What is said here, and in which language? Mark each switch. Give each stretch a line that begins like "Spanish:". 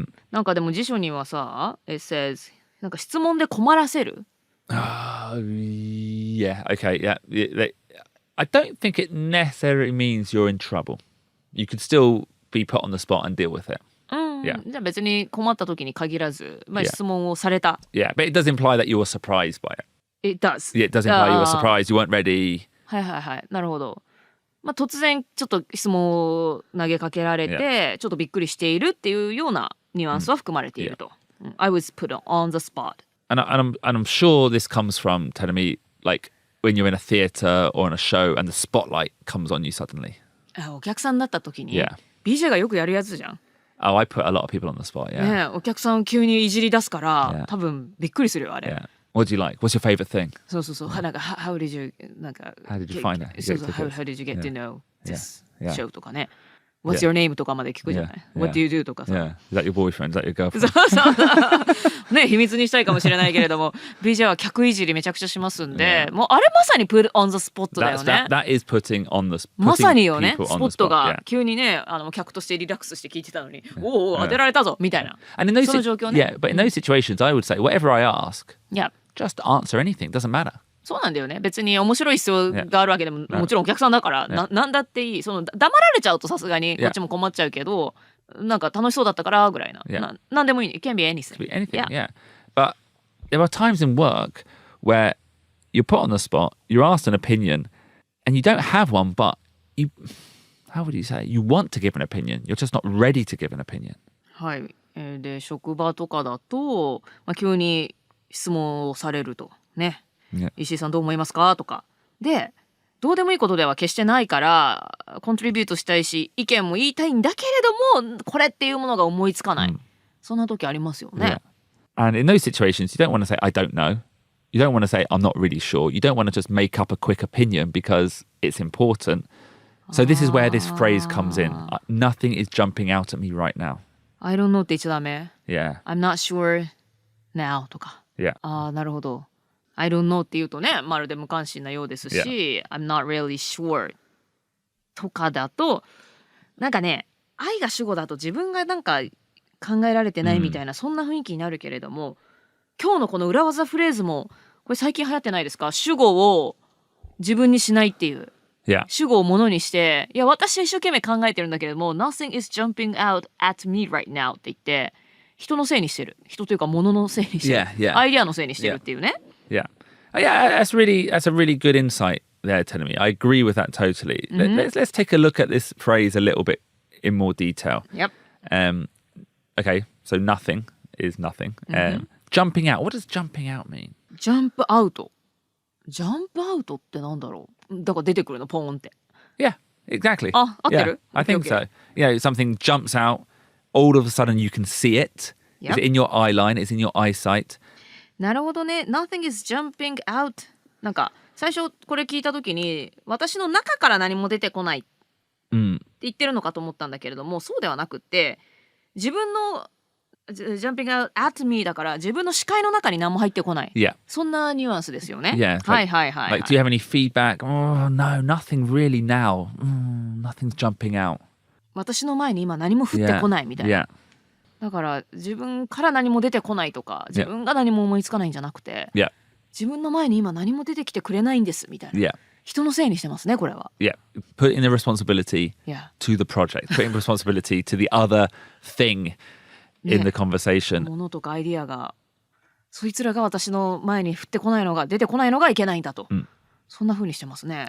Japanese: なんかでも辞書にはさ、
English: it says
Japanese: なんか質問で困らせる。
English: Yeah. Okay. Yeah. I don't think it necessarily means you're in trouble. You could still be put on the spot and deal with it. Yeah.
Japanese: じゃあ別に困った時に限らず、質問をされた。
English: Yeah, but it does imply that you were surprised by it. It does. Yeah, it does imply you were surprised, you weren't ready.
Japanese: はい。なるほど。突然ちょっと質問を投げかけられて、ちょっとびっくりしているっていうようなニュアンスは含まれていると。
English: I was put on the spot. And I'm sure this comes from telling me, like, when you're in a theatre or in a show and the spotlight comes on you suddenly.
Japanese: お客さんだった時に、BJ がよくやるやつじゃん。
English: Oh, I put a lot of people on the spot, yeah.
Japanese: ね、お客さん急にいじり出すから、多分びっくりするよあれ。
English: What do you like? What's your favorite thing?
Japanese: そう。
English: なんか How did you なんか How did you find it? How did you get to know this show
Japanese: とかね。
English: What's your name?
Japanese: とかまで聞くじゃない、
English: What do you do?
Japanese: とかさ、
English: Yeah. Is that your boyfriend? Is that your girlfriend?
Japanese: そうそうね、秘密にしたいかもしれないけれどもBJ は客いじりめちゃくちゃしますんで、もうあれまさに
English: put on the spot
Japanese: だよね。
English: That is putting on the
Japanese: まさによね、
English: people
Japanese: ス
English: on
Japanese: ポ
English: the
Japanese: ット
English: spot.
Japanese: が
English: Yeah.
Japanese: 急にね客としてリラックスして聞いてたのに、おお当てられたぞみたいな、
English: And in those
Japanese: その状況ね。
English: yeah, but in those situations, I would say whatever I ask,
Japanese: いや
English: just answer anything. Doesn't matter.
Japanese: そうなんだよね。別に面白い必要があるわけでも、もちろんお客さんだから、なんだっていい。その黙られちゃうとさすがにこっちも困っちゃうけど、なんか楽しそうだったからぐらいな。なんでもいい。
English: It can be anything. It could be anything, yeah. But there are times in work where you're put on the spot, you're asked an opinion, and you don't have one, but how would you say? You want to give an opinion. You're just not ready to give an opinion.
Japanese: はい。で職場とかだと、急に質問をされるとね。石井さんどう思いますかとかで、どうでもいいことでは決してないからコントリビュートしたいし意見も言いたいんだけれどもこれっていうものが思いつかない、そんな時ありますよね。
English: And in those situations, you don't want to say, I don't know. You don't want to say, I'm not really sure. You don't want to just make up a quick opinion because it's important. So this is where this phrase comes in. Nothing is jumping out at me right now. I don't know
Japanese: って言っちゃダメ。
English: Yeah. I'm not sure now
Japanese: とか。
English: Yeah.
Japanese: なるほど。
English: I don't know
Japanese: って言うとね、まるで無関心なようですし、
English: I'm not really sure
Japanese: とかだと、なんかね、愛が主語だと自分がなんか考えられてないみたいな、そんな雰囲気になるけれども、今日のこの裏技フレーズも、これ最近流行ってないですか？主語を自分にしないっていう。
English: Yeah.
Japanese: 主語をものにして、いや、私は一生懸命考えてるんだけれども、
English: Nothing is jumping out at me right now
Japanese: って言って、人のせいにしてる。人というか物のせいにしてる。
English: Yeah, yeah.
Japanese: アイデアのせいにしてるっていうね。
English: Yeah. Yeah, that's a really good insight there, telling me. I agree with that totally. Let's take a look at this phrase a little bit in more detail. Yep. Okay, so nothing is nothing. Jumping out. What does jumping out mean?
Japanese: ジャンプアウト。ジャンプアウトってなんだろう。だから出てくるのポーンって。
English: Yeah, exactly. あ、合ってる？ I think so. Yeah, something jumps out. All of a sudden you can see it. Yep. It's in your eye line. It's in your eyesight.
Japanese: なるほどね。
English: Nothing is jumping out.
Japanese: なんか最初これ聞いた時に私の中から何も出てこないって言ってるのかと思ったんだけれども、そうではなくって自分の
English: jumping out at me
Japanese: だから自分の視界の中に何も入ってこない。
English: Yeah.
Japanese: そんなニュアンスですよね。
English: Yeah.
Japanese: はいはいはい、はい。
English: Like, do you have any feedback? Oh, no, nothing really now. Nothing's jumping out.
Japanese: 私の前に今何も降ってこないみたいな。
English: Yeah.
Japanese: だから自分から何も出てこないとか自分が何も思いつかないんじゃなくて、
English: Yeah.
Japanese: 自分の前に今何も出てきてくれないんですみたいな、
English: Yeah.
Japanese: 人のせいにしてますねこれは。
English: Yeah. Put in the responsibility Yeah. to the project. Put in responsibility to the other thing in the conversation.
Japanese: ものとかアイディアがそいつらが私の前に降ってこないのが出てこないのがいけないんだと、そんな風にしてますね。